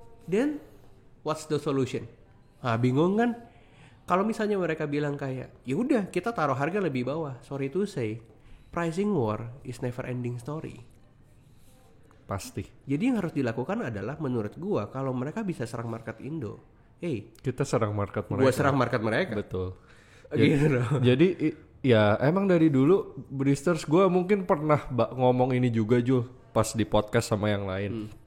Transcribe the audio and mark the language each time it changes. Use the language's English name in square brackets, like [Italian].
[English] Then, what's the solution? [Indonesian] Bingung kan? Kalau misalnya mereka bilang kayak, ya udah kita taruh harga lebih bawah. [English] Sorry to say, pricing war is never ending story. [Indonesian] Pasti. Jadi yang harus dilakukan adalah menurut gua kalau mereka bisa serang market Indo, Kita serang market mereka. gua serang market mereka. Betul. Gitu. Jadi ya emang dari dulu Bristers gue mungkin pernah ngomong ini juga Jul pas di podcast sama yang lain.